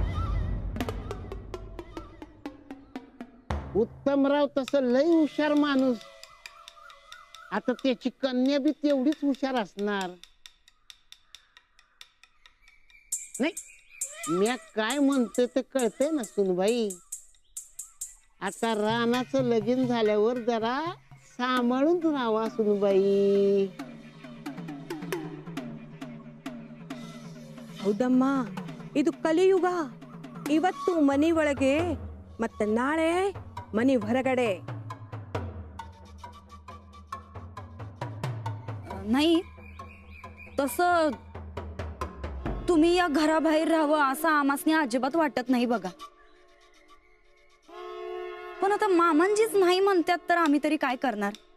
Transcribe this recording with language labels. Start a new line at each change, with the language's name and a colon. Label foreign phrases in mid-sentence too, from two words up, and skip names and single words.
Marathi: उत्तमराव तसं लय हुशार माणूस, आता त्याची कन्या बी तेवढीच हुशार असणार. नाही, मी काय म्हणतोय ते कळतंय ना सुनबाई. आता रानाचं लगीन झाल्यावर जरा सांभाळून राहावा सुनबाई.
Kannada: ಹೌದಮ್ಮ, ಇದು ಕಲಿಯುಗ. ಇವತ್ತು ಮನೆ ಒಳಗೆ ಮತ್ತೆ ನಾಳೆ ಮನೆ ಹೊರಗಡೆ.
Marathi: नाही, तसं तुम्ही या घराबाहेर राहावं असं आमासनी अजिबात वाटत नाही बघा. पण आता मामांजीच नाही म्हणतात तर आम्ही तरी काय करणार?